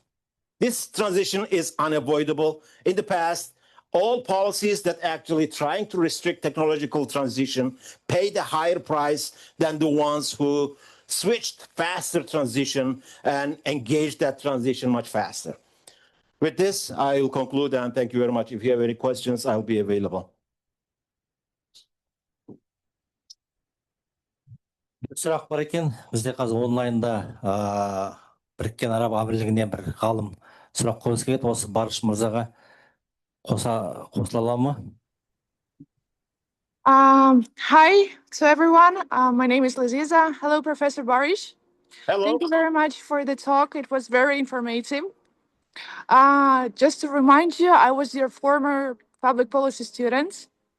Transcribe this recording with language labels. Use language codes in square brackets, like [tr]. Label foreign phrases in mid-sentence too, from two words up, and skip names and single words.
[en] This transition is unavoidable. In the past, all policies that actually trying to restrict technological transition paid a higher price than the ones who switched faster transition and engaged that transition much faster. With this, I will conclude and thank you very much. If you have any questions, I'll be available. [kk] Сұрақ бар екен. Бізде қазір онлайнда Біріккен Араб Әмірлігінен бір ғалым сұрақ қойғысы келеді. Осы Барыш мырзаға қосыла ала ма? [en] Hi to everyone. My name is Laziza. Hello, Professor Barish. Hello. Thank you very much for the talk. It was very informative. Just to remind you, I was your former public policy student.